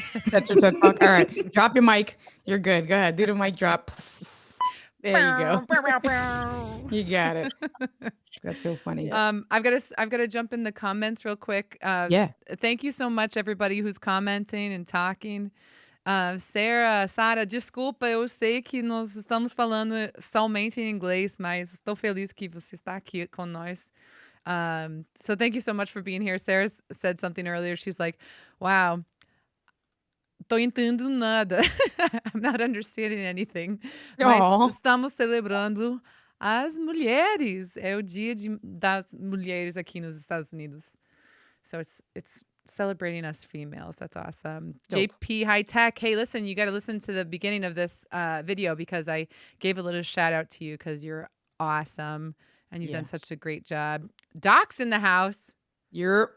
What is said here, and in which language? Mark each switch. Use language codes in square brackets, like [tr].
[en] That's your TED talk. All right. Drop your mic. You're good. Go ahead. Do the mic drop. There you go. You got it. That's so funny. I've got to jump in the comments real quick. Yeah. Thank you so much, everybody who's commenting and talking. [pt] Sara, desculpa, eu sei que nós estamos falando somente em inglês, mas estou feliz que você está aqui com nós. [en] So thank you so much for being here. Sarah said something earlier. She's like, wow, [pt] tô entendendo nada. [en] I'm not understanding anything. [pt] Mas Aw. estamos celebrando as mulheres. É o dia das mulheres aqui nos Estados Unidos. [en] So it's celebrating us females. That's awesome. Dope. JP High Tech. Hey, listen, you got to listen to the beginning of this video because I gave a little shout out to you because you're awesome and you've done such a great job. Doc's in the house. You're